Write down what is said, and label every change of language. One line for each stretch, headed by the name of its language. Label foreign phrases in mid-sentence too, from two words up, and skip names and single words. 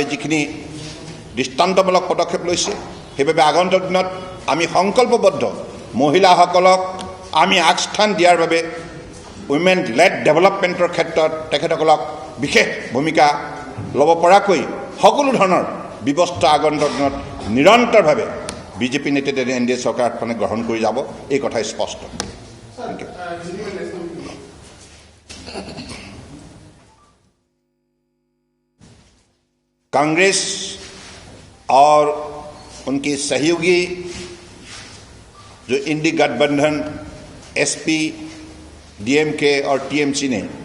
Assamese: যিখিনি দৃষ্টান্তমূলক পদক্ষেপ লৈছে, সেইবাবে আগন্তুক দিনত আমি সংকল্পবদ্ধ মহিলাসকলক আমি আগস্থান দিয়াৰ বাবে
English: women led developmentৰ
Assamese: ক্ষেত্ৰত তেখেতসকলক বিশেষ ভূমিকা ল'ব পৰাকৈ সকলো ধৰণৰ ব্যৱস্থা আগন্তুক দিনত নিৰন্তৰভাৱে বিজেপি নেতৃত্বাধীন NDA চৰকাৰখনে গ্ৰহণ কৰি যাব, এই কথাই স্পষ্ট।
Hindi: कांग्रेस और उनके सहयोगी जो इंडी गठबंधन SP, DMK और TMC ने